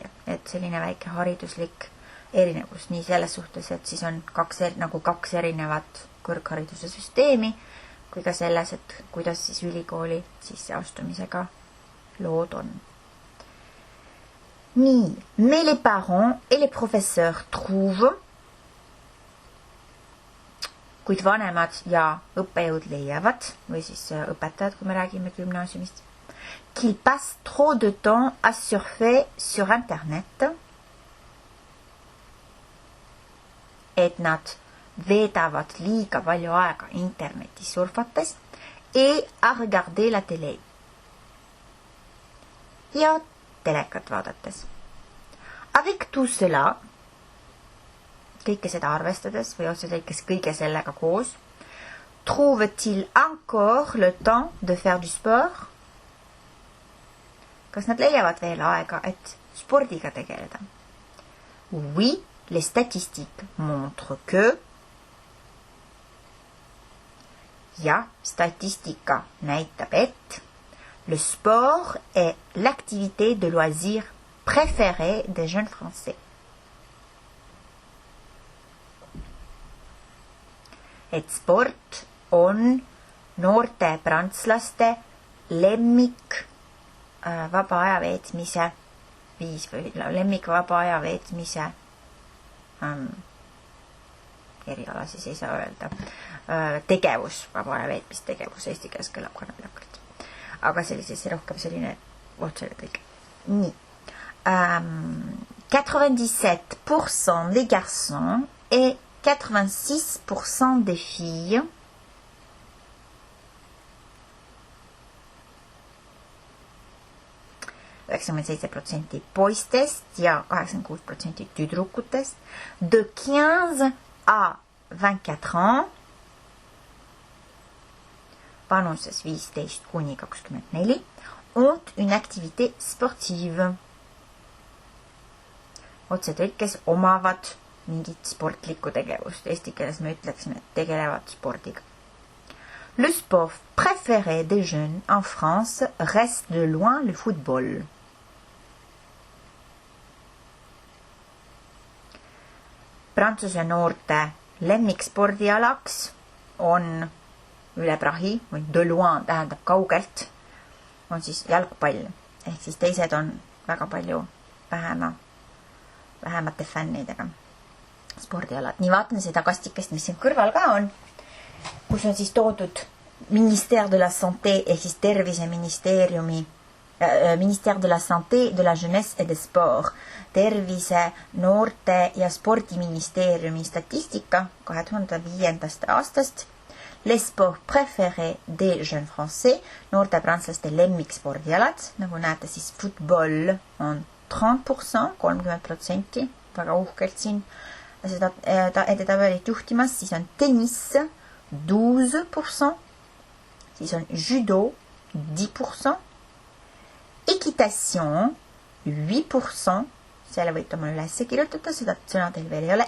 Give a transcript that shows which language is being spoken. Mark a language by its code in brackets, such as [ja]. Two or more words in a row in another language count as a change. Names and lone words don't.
[et] Et selline väike hariduslik erinevus nii selles suhtes, et siis on kaks erinevat kõrghariduse süsteemi, kui ka selles, et kuidas siis ülikooli sisseastumisega lood on. Nii, [fr] mais les parents et les professeurs trouvent, [et] kuid vanemad ja õppejõud leiavad, või siis õpetajad, kui me räägime gümnaasiumist, [fr] qu'il passe trop de temps à surfer sur Internet, [et] et nad veedavad liiga palju aega internetis surfates [fr] et à regarder la télé [et] ja telekat vaadates. [fr] Avec tout cela, [et] kõike seda arvestades või otsetäikes kõige sellega koos, [fr] trouve-t-il encore le temps de faire du sport? [et] Kas nad leiavad veel aega, et spordiga tegeleda? [fr] Oui, les statistiques montrent que [et] ja statistika näitab, et [fr] le sport est l'activité de loisir préférée des jeunes français. [et] Et sport on noorte prantslaste lemmik vaba aja veetmise viis või lemmik vaba aja veetmise eriala siis ei saa öelda. Tegevus, vaba aja veetmistegevus, eesti keeles kõlab kannapilakalt. Aga rohkem selline otsene tõlge. [fr] Nii. 97% des garçons et 86% des filles %, [et] poistest ja 86% tüdrukutest [fr] de 15 à 24 ans [et] vanuses 15 kuni 24 [fr] ont une activité sportive. [et] Otsetõlkes omavad mingit sportlikku tegevust. Eesti keeles me ütleksime, et tegelevad spordiga. [fr] Le sport préféré des jeunes en France reste de loin le football. [et] Prantsuse noorte lemmikspordialaks on üle prahi, või [fr] de loin [et] tähendab kaugelt, on siis jalgpall. Ehk siis teised on väga palju vähemate fännidega spordialad. Nii vaatan seda kastikest, mis siin kõrval ka on, kus on siis toodud Ministère de la Santé ehk siis terviseministeeriumi Ministère de la Santé, de la Jeunesse et des Sports, tervise, noorte ja spordiministeeriumi statistika 2005. aastast. [fr] Les sports préférés des jeunes français, [et] noorte prantslaste lemmikspordialad, nagu näete siis football on 30%, 30%, väga uhkelt siin seda edetabelit juhtimas, siis on tennis 12%, siis on judo 10%, équitation 8%, selle võite oma üles kirjutada, seda sõna teil veel ei ole.